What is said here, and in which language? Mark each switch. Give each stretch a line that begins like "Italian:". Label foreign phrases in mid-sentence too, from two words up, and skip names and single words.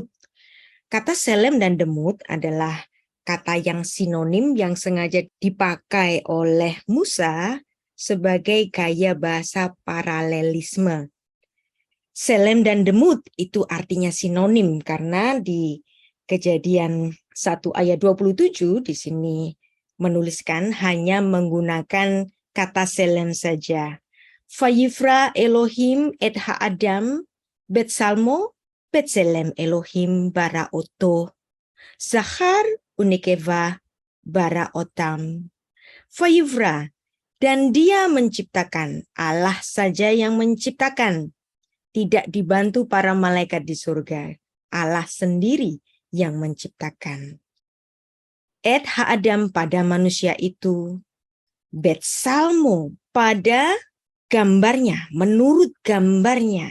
Indonesian: Kata selem dan demut adalah kata yang sinonim yang sengaja dipakai oleh Musa sebagai gaya bahasa paralelisme. Selem dan demut itu artinya sinonim karena di Kejadian 1 ayat 27 di sini menuliskan hanya menggunakan kata selem saja.
Hebrew: ויברא אלהים את האדם בצלמו בצלם אלהים ברא אתו. זכר ונקבה ברא אתם.
Indonesian: Vayivra, dan dia menciptakan, Allah saja yang menciptakan. Tidak dibantu para malaikat di surga. Allah sendiri yang menciptakan.
Hebrew: את האדם
Indonesian: pada manusia itu.
Hebrew: בצלמו
Indonesian: pada gambarnya, menurut gambarnya.